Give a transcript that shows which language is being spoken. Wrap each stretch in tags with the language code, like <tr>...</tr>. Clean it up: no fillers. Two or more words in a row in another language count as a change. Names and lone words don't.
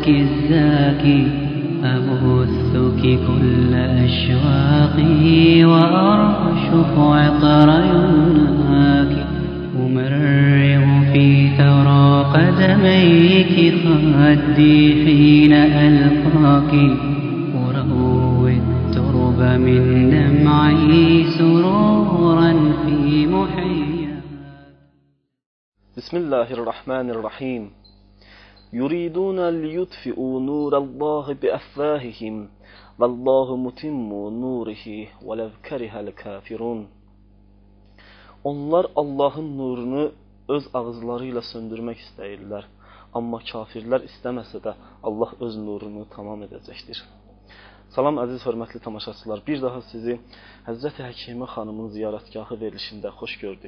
<ar>الزاكي أبثك كل أشواقي وأرشف عطر يمناك أمرغ في ثرى قدميك خدي حين ألقاك أروي الترب من دمعي سرورا في محياك. بسم الله الرحمن الرحيم. يريدون ليطفئوا نور الله بأفواههم والله متم نوره ولو كره الكافرون.</ar> <az>Onlar Allahın nurunu öz ağızlarıyla söndürmək istəyirlər. Amma kafirlər istəməsə də Allah öz nurunu tamam edəcəkdir. Salam əziz hörmətli tamaşaçılar. Bir daha sizi Həzrəti Həkimə xanımın ziyarətgahı verilişində xoş gördük.</az>